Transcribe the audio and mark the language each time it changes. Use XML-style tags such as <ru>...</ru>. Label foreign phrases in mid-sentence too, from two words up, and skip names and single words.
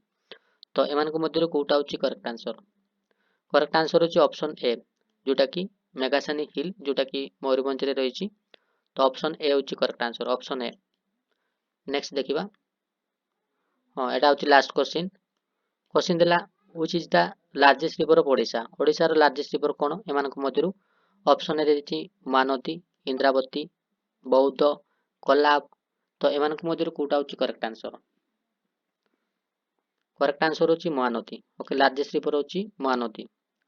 <or>ତ ଏମାନଙ୍କ ମଧ୍ୟରୁ କୋଉଟା ହେଉଛି</or> <en>correct answer? correct answer</en> <or>ହେଉଛି</or> <en>option A,</en> <or>ଯୋଉଟାକି ମେଘାସାନୀ ହିଲ୍, ଯୋଉଟାକି ମୟୂରଭଞ୍ଜରେ ରହିଛି। ତ</or> <en>option A</en> <or>ହେଉଛି</or> <en>correct answer, option A.</en> <or>ନେକ୍ସଟ ଦେଖିବା, ହଁ ଏଟା ହେଉଛି</or> <en>last question. କ୍ୱେଶ୍ଚିନ୍ ଦେଲା which is the largest river of ଓଡ଼ିଶା, ଓଡ଼ିଶାର largest river କ'ଣ?</en> <or>ଏମାନଙ୍କ ମଧ୍ୟରୁ</or> <en>option A-re</en> <or>ଦେଇଛି ମହାନଦୀ, ଇନ୍ଦ୍ରାବତୀ, ବୌଦ୍ଧ, କୋଲାବ। ତ ଏମାନଙ୍କ ମଧ୍ୟରୁ କୋଉଟା ହେଉଛି</or> <en>correct answer? correct answer</en> <or>ହେଉଛି ମହାନଦୀ,</or> <en>OK largest river</en> <or>ହେଉଛି ମହାନଦୀ।</or>